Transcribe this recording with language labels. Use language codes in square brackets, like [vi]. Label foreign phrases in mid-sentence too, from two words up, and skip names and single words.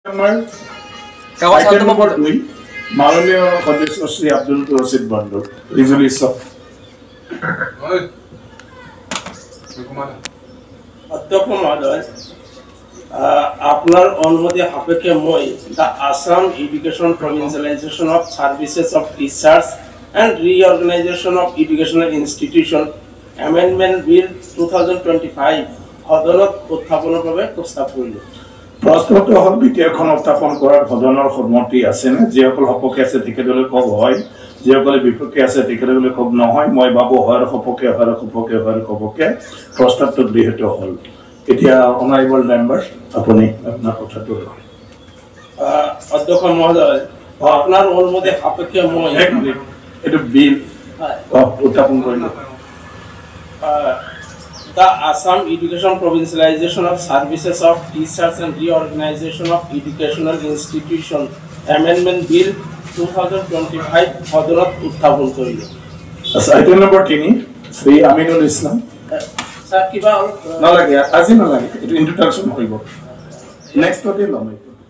[en] Item number 2, [as] মাননীয় সদস্য শ্রী আব্দুল রশিদ বন্ধু রিজলিউশন অধ্যক্ষ মহোদয় আপনার অনুমতি সাপেক্ষে মই দ্য আসাম এডুকেশন প্রভিন্সিয়ালাইজেশন অফ সার্ভিসেস অফ টিচার্স এন্ড রিঅর্গানাইজেশন অফ এডুকেশনাল ইনস্টিটিউশন অ্যামেন্ডমেন্ট বিল 2025 সদনত উত্থাপনৰ বাবে প্ৰস্তাৱ কৰিলোঁ। প্ৰশ্নটো হ'ল বিধেয়কখন উত্থাপন কৰাৰ সদনৰ সন্মতি আছেনে? যিসকল সপক্ষে আছে তেখেতলৈ কব হয়, যিসকলে বিপক্ষে আছে তেখেতলৈ কব নহয়। মই ভাবো হয় সপক্ষে কবকে প্ৰস্তাৱটো গৃহীত হ'ল। এতিয়া [en] Honourable member [as] আপুনি আপোনাৰ কথাটো অধ্যক্ষ মহোদয় আপোনাৰ অনুমতি সাপেক্ষে মই এইটো বিল উত্থাপন কৰিলোঁ। The Assam Education Provincialization of Services of Teachers and Reorganization of Educational Institution Amendment Bill 2025 সদনত উত্থাপন কৰিলোঁ। [en] Item number [as] 3 শ্ৰী আমিনুল ইছলাম স্যার কিবা নালাগে আজি নালাগে, এইটো ইন্ট্ৰোডাকশ্যন কৰিব। নেক্সট পদে ল'ম।